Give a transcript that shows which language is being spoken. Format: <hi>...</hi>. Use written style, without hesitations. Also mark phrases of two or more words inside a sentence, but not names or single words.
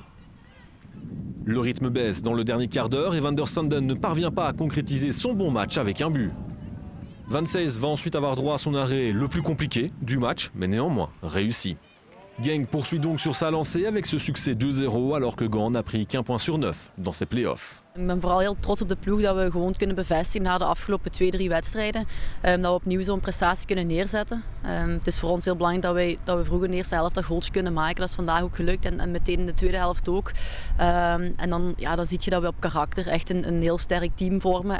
<fr>Le rythme baisse dans le dernier quart d'heure et Van der Sanden ne parvient pas à concrétiser son bon match avec un but. Van Seys va ensuite avoir droit à son arrêt le plus compliqué du match, mais néanmoins réussi. Genk poursuit donc sur sa lancée avec ce succès 2-0 alors que Gand n'a pris qu'1 point sur 9 dans ses play-offs.</fr> <nl>Ik ben vooral heel trots op de ploeg dat we gewoon kunnen bevestigen na de afgelopen 2-3 wedstrijden. Dat we opnieuw zo'n prestatie kunnen neerzetten. Het is voor ons heel belangrijk dat we vroeg in de eerste helft dat goaltje kunnen maken. Dat is vandaag ook gelukt en meteen in de tweede helft ook. En dan zie je dat we op karakter echt een heel sterk team vormen.</nl>